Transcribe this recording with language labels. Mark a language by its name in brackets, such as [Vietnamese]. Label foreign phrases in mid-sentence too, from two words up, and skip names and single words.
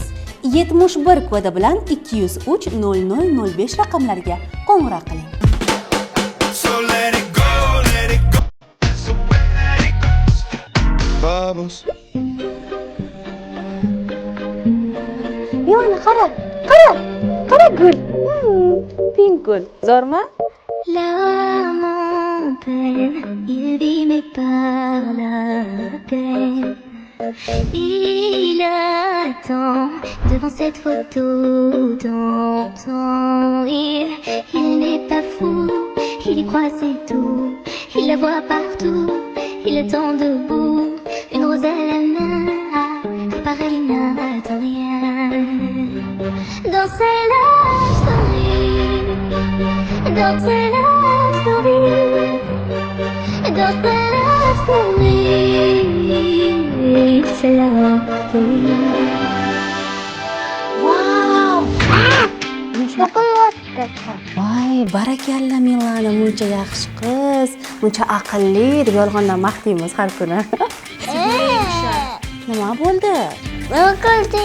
[Uzbek] 71 kodi bilan 203 0005 raqamlariga qo'ng'iroq qiling. Yana qara gul. Pink gul. Zo'rmi? [French] L'âme en peine, il vit mais par la peine. Il attend devant cette photo d'antan. Il n'est pas fou, il y croit c'est tout. Il la voit partout, il attend debout. Une rose à la main, pareil il n'attend rien. Dans sa [English] love story, [French] dans sa [English] love story, [French] dans sa [English] love story, [French] c'est la story. Wow! [Uzbek] Yoqimlayapti. Voy, barakalla Milana, muncha yaxshi qiz, muncha aqlli deb yolg'ondan maqtaymiz har kuni. Nima bo'ldi? Nima qilding?